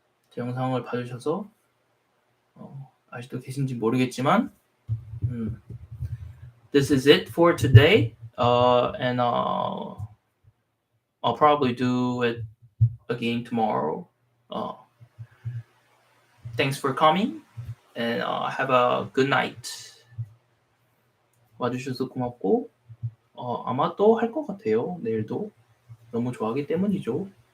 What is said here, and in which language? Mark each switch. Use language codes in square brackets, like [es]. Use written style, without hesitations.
[ko] 제 영상을 봐주셔서 아직도 계신지 모르겠지만 [en] this is it for today. And I'll probably do it again tomorrow. Thanks for coming and have a good night. [ko] 와주셔서 고맙고 아마 또 할 것 같아요. 내일도 너무 좋아하기 때문이죠.